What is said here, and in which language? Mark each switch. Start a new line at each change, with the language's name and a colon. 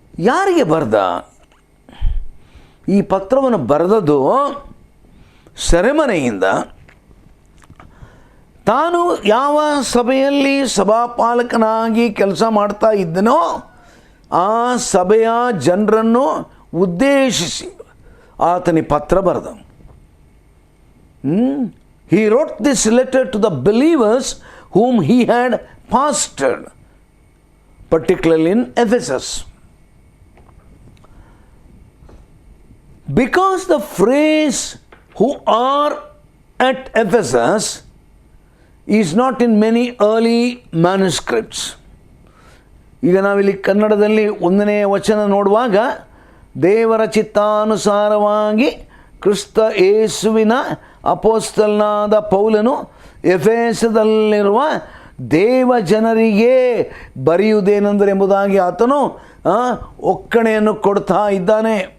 Kannada: ಯಾರಿಗೆ ಬರೆದ? ಈ ಪತ್ರವನ್ನು ಬರೆದದ್ದು ಸೆರೆಮನೆಯಿಂದ ತಾನು ಯಾವ ಸಭೆಯಲ್ಲಿ ಸಭಾಪಾಲಕನಾಗಿ ಕೆಲಸ ಮಾಡ್ತಾ ಇದ್ದನೋ ಆ ಸಭೆಯ ಜನರನ್ನು ಉದ್ದೇಶಿಸಿ ಆತನಿ ಪತ್ರ ಬರೆದ.
English: He wrote this letter to the believers whom he had pastored, particularly in Ephesus. Because the phrase "who are at Ephesus" is not in many early manuscripts.
Kannada: ಈಗ ನಾವಿಲ್ಲಿ ಕನ್ನಡದಲ್ಲಿ 1ನೇ ವಚನ ನೋಡುವಾಗ, ದೇವರ ಚಿತ್ತಾನುಸಾರವಾಗಿ ಕ್ರಿಸ್ತ ಯೇಸುವಿನ ಅಪೋಸ್ತಲನಾದ ಪೌಲನು ಎಫೆಸದಲ್ಲಿರುವ ದೇವ ಜನರಿಗೆ ಬರೆಯುವುದೇನೆಂದರೆ ಎಂಬುದಾಗಿ ಆತನು ಒಕ್ಕಣೆಯನ್ನು ಕೊಡ್ತಾ ಇದ್ದಾನೆ.